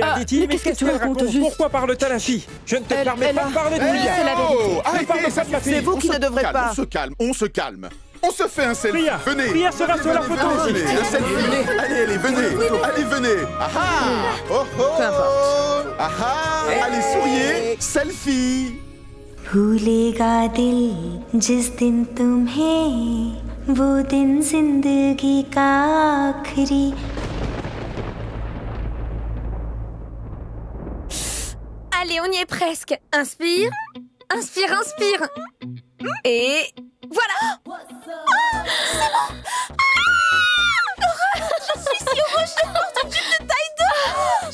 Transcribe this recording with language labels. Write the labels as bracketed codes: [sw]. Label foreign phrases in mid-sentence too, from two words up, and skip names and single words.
[fr] Et Aditi, mais qu'est-ce que tu racontes juste? Pourquoi parles-tu à la fille? Je ne te permets pas de parler de Oui, Priya. c'est la vérité. Arrêtez, ça suffit. C'est vous qui ne devrez pas. On se calme, on se calme. On se fait un selfie. Priya, Venez. Priya sera sur la photo aussi. Venez, le selfie. Allez, venez. Allez, venez. Ah ah. Oh oh. Peu importe. Ah ah. Allez, souriez. Selfie. [hi] भूलेगा दिल जिस दिन तुम्हें वो दिन जिंदगी का आखिरी [fr] Allez, on y est presque. Inspire, inspire, inspire. Et voilà. Oh, c'est bon. Je suis si heureuse, je porte une jupe de taille 2.